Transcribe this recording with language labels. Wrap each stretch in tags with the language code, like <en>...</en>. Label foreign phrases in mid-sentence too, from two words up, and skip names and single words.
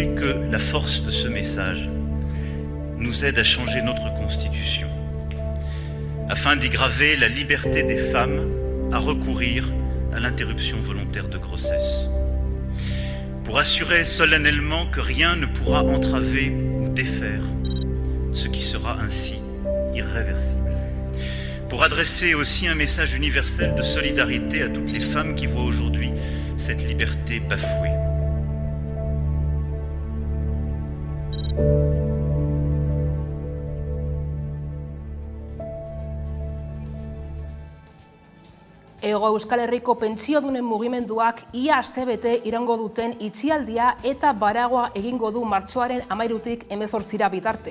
<fr>que la force de ce message nous aide à changer notre constitution, afin d'y graver la liberté des femmes à recourir à l'interruption volontaire de grossesse, pour assurer solennellement que rien ne pourra entraver ou défaire ce qui sera ainsi irréversible, pour adresser aussi un message universel de solidarité à toutes les femmes qui voient aujourd'hui cette liberté bafouée.</fr> <eu>Hego Euskal Herriko pentsiodunen mugimenduak ia astebete iraungo duten itxialdia eta baragoa egingo du martxoaren 13tik 18 bitarte.</eu>